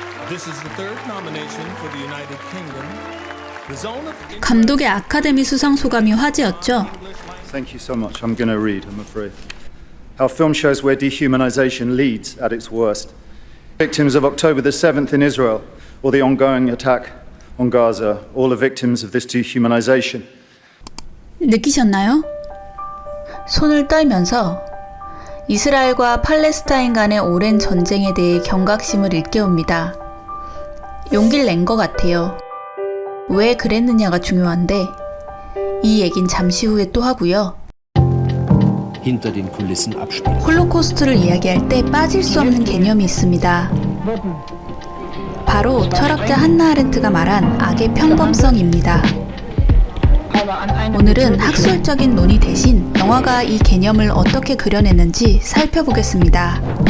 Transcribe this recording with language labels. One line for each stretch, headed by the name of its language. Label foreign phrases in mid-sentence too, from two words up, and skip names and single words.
English: This is the third nomination for the United Kingdom. The zone of
Korean: 감독의 아카데미 수상 소감이 화제였죠.
English: Thank you so much. I'm going to read, I'm afraid. Our film shows where dehumanization leads at its worst. Victims of October the 7th in Israel, or the ongoing attack on Gaza, all are victims of this dehumanization.
Korean: 느끼셨나요? 손을 떨면서 이스라엘과 팔레스타인 간의 오랜 전쟁에 대해 경각심을 일깨웁니다. 용기를 낸 것 같아요. 왜 그랬느냐가 중요한데 이 얘긴 잠시 후에 또 하고요.
German: hinter den Kulissen abspielt.
Korean: 홀로코스트를 이야기할 때 빠질 수 없는 개념이 있습니다. 바로 철학자 한나 아렌트가 말한 악의 평범성입니다. 오늘은 학술적인 논의 대신 영화가 이 개념을 어떻게 그려내는지 살펴보겠습니다.